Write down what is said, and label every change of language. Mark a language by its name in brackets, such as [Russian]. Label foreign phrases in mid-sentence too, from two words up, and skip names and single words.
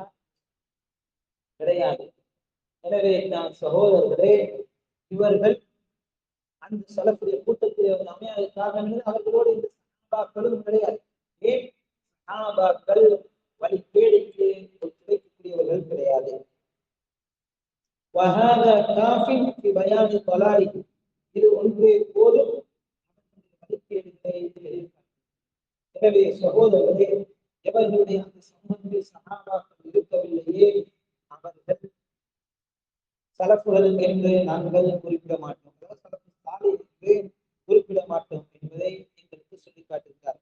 [Tamil] கிடையாது. எனவே நான் சகோதரர்களே, இவர்கள் அந்த சலஃபுடைய கூட்டத்தில் அமையாதற்காக அவர்களோடு இந்த சஹாபாக்களும் கிடையாது. ஏன்? சஹாபாக்கள் வழிகேடுக்கு கிடைக்கக்கூடியவர்கள் கிடையாது. [Arabic] وهذا كاف في بيان ضلاله, [Tamil] இது ஒன்றே போதும் எனவே சகோதரர்களே, எவர்களுடைய அந்த சமூகத்தில் சஹாபாக்கள் இருக்கவில்லையே அவர்கள் சலஃபுகள் என்று நாங்கள் குறிப்பிட மாட்டோம், [Arabic] سلف صالح [Tamil] என்று குறிப்பிட மாட்டோம் என்பதை எங்களுக்கு சொல்லி காட்டுகிறார்.